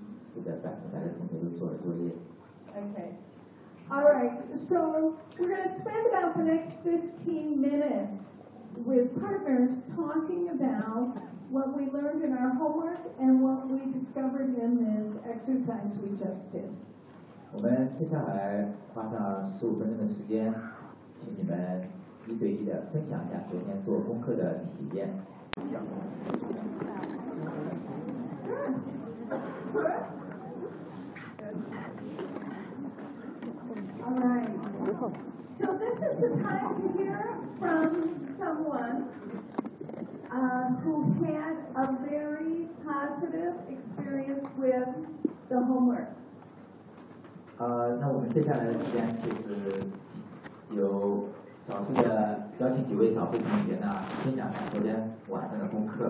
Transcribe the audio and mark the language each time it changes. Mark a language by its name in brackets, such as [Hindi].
[Chinese] 是的，百分之百的同学都做了作业。 [English] Okay, all right, so we're going to spend about the next 15 minutes. With partners talking about what we learned in our homework and what we discovered in this exercise we just did. [Chinese] 我们接下来花上15分钟的时间，请你们一对一的分享一下昨天做功课的体验。 [English] All right. So this is the time to hear from. Someone who had a very positive experience with the homework. [Chinese] 那我们接下来的时间就是有少数的邀请几位少数同学呢，分享一下昨天晚上的功课。